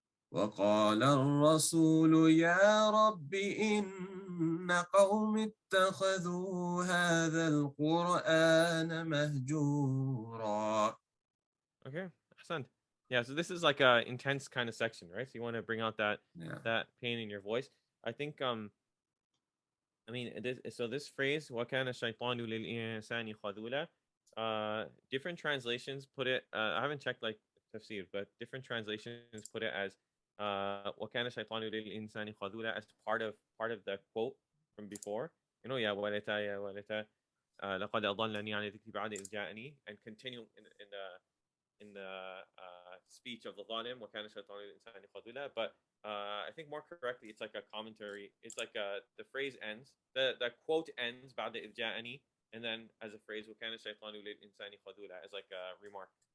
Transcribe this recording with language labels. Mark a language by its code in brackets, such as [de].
[ar] وقال الرسول يا رب إن قوم اتخذوا هذا القرآن مهجورا. [en] Okay. 100%. Yeah, so this is like a intense kind of section, right? So you want to bring out that pain in your voice. I think so this phrase [ar] وَكَانَ الشَّيْطَانُ لِلْإِنسَانِ خَذُولًا, [en] different translations put it, I haven't checked like tafsir, but different translations put it as وَكَانَ الشَّيْطَانُ لِلْإِنسَانِ خَذُولًا, as part of the quote from before. [ar] يا ويلتى يا ويلتى لقد أضلني عن الذكر بعد إذ جاءني, [en] and continue in the speech of the zalim, [ar] وَكَانَ الشَّيْطَانُ لِلْإِنسَانِ خَذُولًا. [en] But I think more correctly, it's like a commentary. It's like the phrase ends, the quote ends [ar] بعد إذ جاءني, [en] and then as a phrase [ar] وَكَانَ الشَّيْطَانُ لِلْإِنسَانِ خَذُولًا, [en] as like a remark.